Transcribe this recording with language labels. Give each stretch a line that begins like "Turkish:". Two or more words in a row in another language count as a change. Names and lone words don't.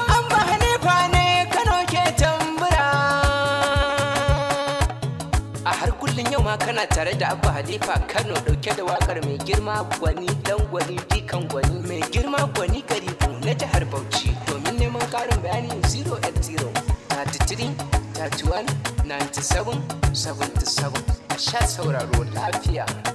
Hausa: Abba Hanifa ne Kano ke tambura. A har kullum yau ma kana tare da Abba Hanifa Kano ɗauke da waƙar mai girma gwani dan gwani dikan gwani. Mai girma gwani Karibu na jihar Bauchi. Domin neman ƙarin bayani zero eight zero thirty-one thirty-one ninety-seven seventy-seven. A sha sauraro lafiya.